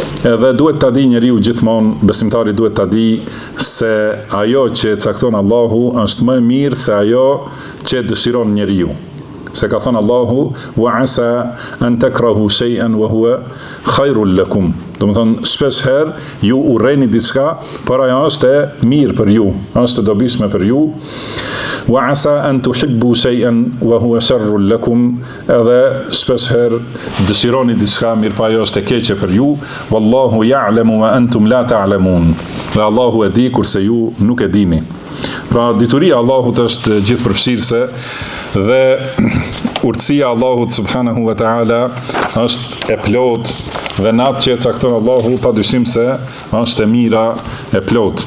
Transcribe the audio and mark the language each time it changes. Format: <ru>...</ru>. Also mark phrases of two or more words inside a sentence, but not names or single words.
<sq>Edhe duhet ta di njeriu gjithmonë, besimtari duhet ta di se ajo që cakton Allahu është më e mirë se ajo që dëshiron njeriu. Se ka thënë Allahu,</sq> <ar>وعسى أن تكرهوا شيئا وهو خير لكم.</ar> <sq>Do të thonë shpesh herë ju urreni diçka, por ajo është e mirë për ju, është e dobishme për ju.</sq> <ar>وعسى أن تحبوا شيئا وهو شر لكم.</ar> <sq>Edhe shpesh herë dëshironi diçka, mirë pa ajo është e keqe për ju.</sq> <ar>والله يعلم وأنتم لا تعلمون.</ar> <sq>Dhe Allahu e di kurse ju nuk e dini. Pra dituria Allahut është gjithëpërfshirëse dhe urtësia Allahut</sq> <ar>سبحانه وتعالى</ar> <sq>është e plot dhe natë që e cakton Allahu padyshim se është e mira e plot.</sq>